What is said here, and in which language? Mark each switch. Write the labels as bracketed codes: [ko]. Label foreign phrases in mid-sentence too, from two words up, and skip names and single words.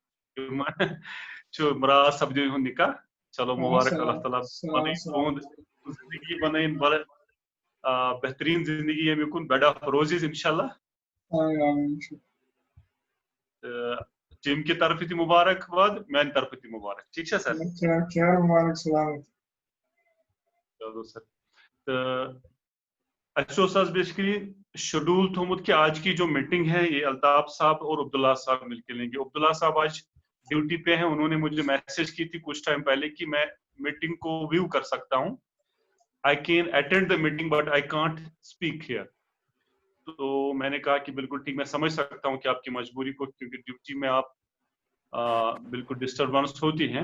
[ks] مراد سپدی ہُنٛد نکاح چلو مبارک اللہ تعالیٰ بنٲیِن تُہُنٛد زندگی بنٲیِن بڑٕ بہتریٖن زندگی ییٚمہِ کُن بیڈ آف روزِز انشاءاللہ [ur] ٹیم کی طرف [ks] تہِ مبارکباد میانہِ طرفہٕ تہِ مبارک ٹھیک چھا سر چلو سر تہٕ اَسہِ اوس آز بیسکلی شیڈول تھومُت کہ [ur] آج کی جو میٹنگ ہے یہ الطاف صاحب اور عبداللہ صاحب مل کے لیں گے. عبداللہ صاحب آج ڈیوٹی پہ ہیں, انہوں نے مجھے میسج کی تھی کچھ ٹائم پہلے کہ میں میٹنگ کو ویو کر سکتا ہوں, [en] I can attend the meeting but I can't speak here. [ur] تو میں نے کہا کہ بالکل ٹھیک, میں سمجھ سکتا ہوں کہ آپ کی مجبوری کو, کیونکہ ڈیوٹی میں آپ بالکل ڈسٹربنس ہوتی ہیں.